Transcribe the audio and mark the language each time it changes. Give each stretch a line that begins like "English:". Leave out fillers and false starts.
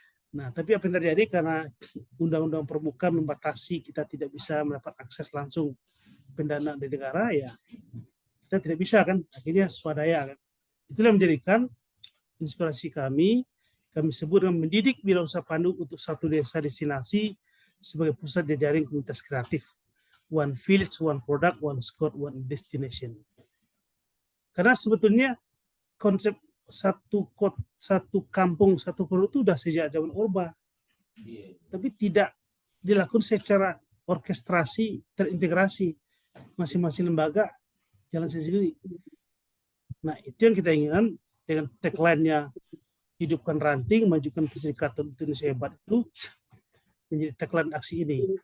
Indonesian: Nah, tapi apa yang terjadi karena undang-undang pramuka membatasi kita tidak bisa mendapat akses langsung pendanaan dari negara, ya kita tidak bisa kan, akhirnya swadaya kan. Itulah yang menjadikan inspirasi kami sebut dengan mendidik wirausaha pandu untuk satu desa destinasi sebagai pusat jejaring komunitas kreatif.
English: One village, one product, one scope, one destination.
Indonesian: Karena sebetulnya konsep satu kampung, satu produk itu sudah sejak zaman Orba. Tapi tidak dilakukan secara orkestrasi, terintegrasi. Masing-masing lembaga jalan sendiri. Nah, itu yang kita inginkan dengan tagline-nya hidupkan ranting, majukan Perserikatan Indonesia Hebat itu menjadi tagline aksi ini.